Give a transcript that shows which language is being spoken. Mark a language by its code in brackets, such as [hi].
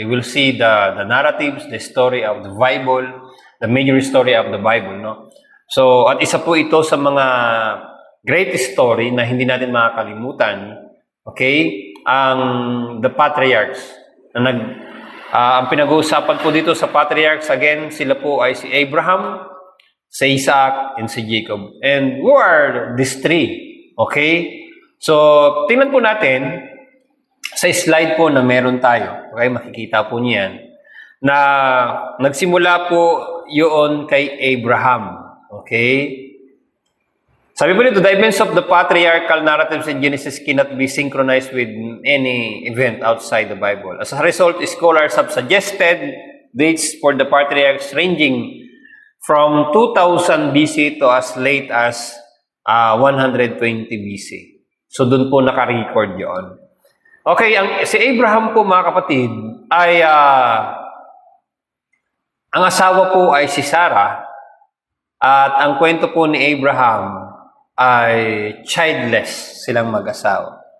[en] We will see the narratives, the story of the Bible, the major story of the Bible, no? [tl] So, at isa po ito sa mga great story na hindi natin makakalimutan, okay? The patriarchs. Ang pinag-uusapan po dito sa patriarchs, again, sila po ay si Abraham, si Isaac, and si Jacob. [en] And who are these three? [tl] Okay? So, tingnan po natin sa slide po na meron tayo. Okay? Makikita po niyan na nagsimula po yun kay Abraham. Okay? Sabi po dito, [en] the events of the patriarchal narratives in Genesis cannot be synchronized with any event outside the Bible. As a result, scholars have suggested dates for the patriarchs ranging from 2000 BC to as late as 120 BC. [tl] So, dun po naka-record yun. Okay, si Abraham po, mga kapatid, ay ang asawa po ay si Sarah at ang kwento po ni Abraham ay childless silang mag-asawa.